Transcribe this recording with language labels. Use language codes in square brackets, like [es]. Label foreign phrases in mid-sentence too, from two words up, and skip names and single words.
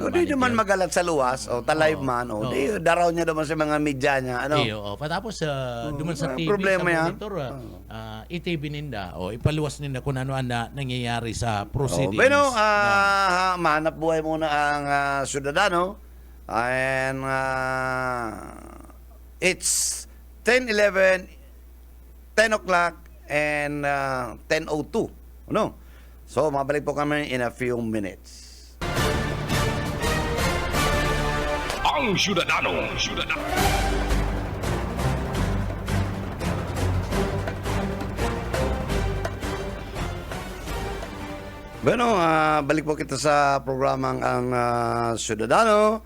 [bik] O di naman magalat sa luwas o ta-live man o di daraw niya naman sa mga media niya patapos duman sa TV problema sa yan. monitor i-TV ninda o ipaluwas ninda kung ano na nangyayari sa proceedings. Bueno, mahanap buhay muna ang Ciudadano. [en] And it's 10:11, 10 o'clock, and 10:02. [bik] Ano? So, mabalik po kami [en] in a few minutes. [bik] Ang Ciudadano. Bueno, balik po kita sa programang ang Ciudadano.